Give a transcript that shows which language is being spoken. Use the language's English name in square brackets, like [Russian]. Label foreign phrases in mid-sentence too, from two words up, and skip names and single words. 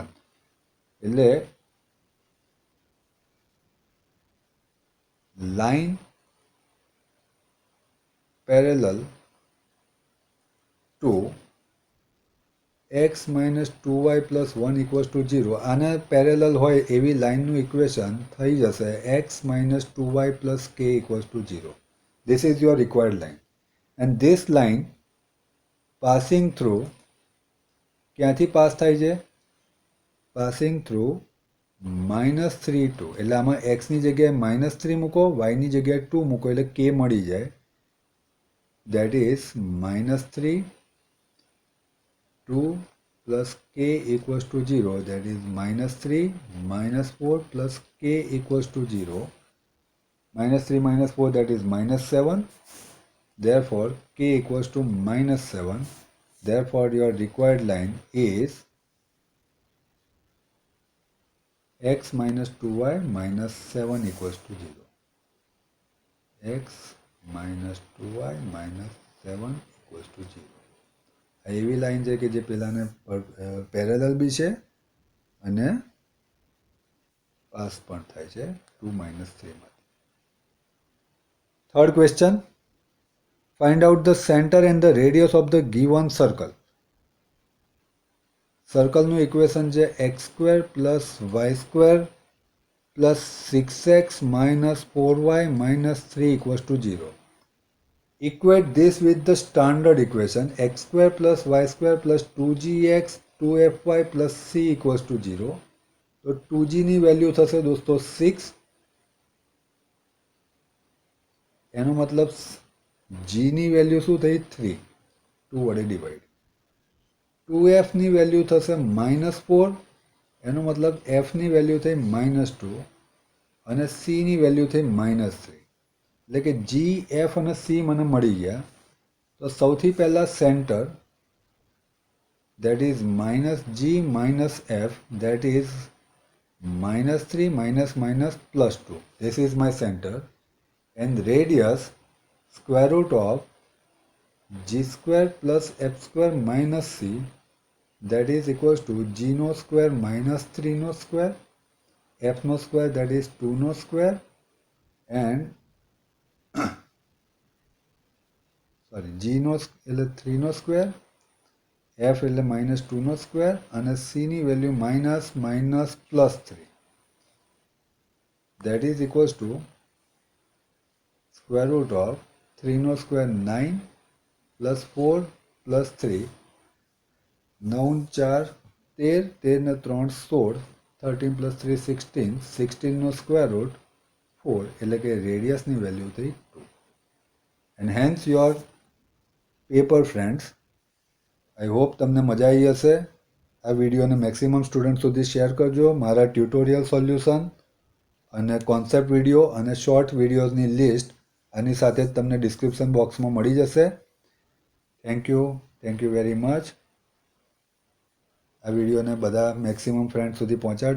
[English] એટલે line parallel to x minus 2y plus 1 equals to 0. [Gujarati] આને પેરેલલ હોય એવી લાઇનનું ઇક્વેશન થઈ જશે [English] x minus 2y plus k equals to 0. This is your required line. And this line passing through, [Gujarati] ક્યાંથી પાસ થાય છે? [English] Passing through minus 3, 2. [Gujarati] એટલે આમાં x ની જગ્યાએ minus 3 મૂકો, y ની જગ્યાએ 2 મૂકો એટલે k મળી જાય. [English] That is minus 3, 2 plus k equals to 0. That is minus 3, minus 4 plus k equals to 0. Minus 3 minus 4, that is minus 7. Therefore, k equals to minus 7. Therefore, your required line is x minus 2y minus 7 equals to 0. x minus 2y minus 7 equals to 0. [Gujarati] આ એવી લાઈન છે કે જે પેલાને પેરેલલ બી છે અને પાસ પણ થાય છે 2 minus 3 માંથી. [English] Third question. Find out the center and the radius of the given circle. [Gujarati] સર્કલનું ઇક્વેશન છે [English] x square plus y square plus 6x minus 4y minus 3 equals to 0. Equate this with the standard equation x square plus y square plus 2gx 2fy plus c equals to 0. [Gujarati] તો 2g ની વેલ્યુ થશે દોસ્તો 6. એનો મતલબ g ની વેલ્યુ શું થઈ 3. 2 વડે ડિવાઈડ. 2f ની વેલ્યુ થશે -4. એનો મતલબ f ની વેલ્યુ થઈ -2 અને c ની વેલ્યુ થઈ -3. એટલે કે g, f અને c મને મળી ગયા. તો સૌથી પહેલા સેન્ટર, [English] that is minus g minus f, that is -3 minus minus plus 2. This is my center. And radius, square root of g square plus f square minus c, that is equals to g no square minus 3 no square, f no square, that is 2 no square, and sorry, [Gujarati] g નો એટલે 3 નો સ્ક્વેર, f એટલે -2 નો સ્ક્વેર અને c ની વેલ્યુ [English] minus plus [Gujarati] 3. [English] That is equals to square root of 3 no square 9 plus 4 plus 3. [Gujarati] 9 4 13, 13 ને 3 16, 13 plus 3 16, 16 નો [English] square root [Gujarati] 4. એટલે કે રેડિયસની વેલ્યુ થઈ 2. [English] And hence your paper friends. I hope [Gujarati] તમને મજા આવી હશે. આ વિડીયોને [English] maximum student [Gujarati] સુધી શેર કરજો. મારા [English] tutorial solution [Gujarati] અને [English] concept video [Gujarati] અને શોર્ટ વિડીયોઝની લિસ્ટ આની સાથે જ તમને ડિસ્ક્રિપ્શન બોક્સમાં મળી જશે. [English] thank you very much. [Gujarati] આ વિડીયોને બધા [English] maximum friend [Gujarati] સુધી પહોંચાડજો.